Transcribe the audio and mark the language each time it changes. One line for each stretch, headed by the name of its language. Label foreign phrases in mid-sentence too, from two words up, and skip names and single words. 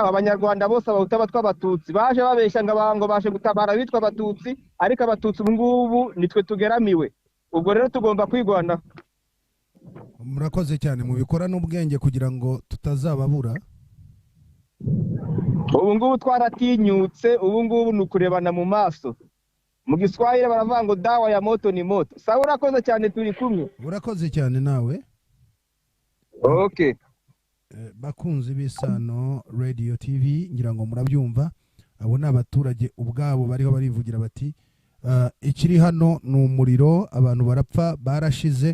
Kinyarwanda: Abanyarwanda bose, abahutu, abatwa, abatutsi baje babeshya ngo baje gutabara bitwa abatutsi, ariko abatutsi ubu ngubu nitwe tugeramiwe. Ubwo rero tugomba kwigwana. Murakoze cyane, mubikora n'ubwenge kugira ngo tutazababura. Ubu ngubu twaratinyutse, ubu ngubu ni ukurebana mu maso. Mu Giswahili baravuga ngo
Swahili: dawa ya moto ni moto.
Kinyarwanda: Sawa, urakoze cyane, turi kumwe. Urakoze cyane nawe. Okay. Bakunzi b'Isano Radio TV, ngira ngo murabyumva. Abo ni abaturage ubwabo bariho barivugira bati ikiri hano ni umuriro, abantu barapfa, barashize.